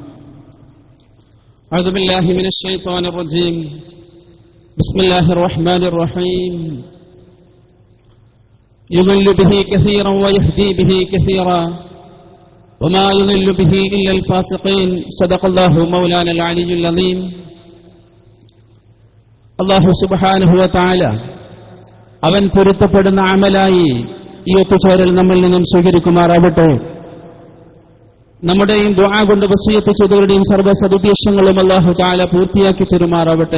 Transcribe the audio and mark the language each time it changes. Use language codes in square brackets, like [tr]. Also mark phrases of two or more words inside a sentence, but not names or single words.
[ar] أعوذ بالله من الشيطان الرجيم. بسم الله الرحمن الرحيم. يضل به كثيرا ويهدي به كثيرا وما يضل به إلا الفاسقين. صدق الله مولانا العلي العظيم. [ml] അല്ലാഹു [ar] سبحانه وتعالى [ml] അവൻ പൊരുത്തപ്പെടുന്ന അമലായി ഈ ഒത്തുചേരൽ നമ്മിൽ നിന്നും സ്വീകരിക്കുമാറാവട്ടെ. നമ്മുടെയും ദുആ കൊണ്ട് വസിയത്ത് ചെയ്തവരുടെയും സർവ്വസദുദ്ദേശങ്ങളും [ar] الله تعالى [ml] പൂർത്തിയാക്കി തരുമാറാവട്ടെ.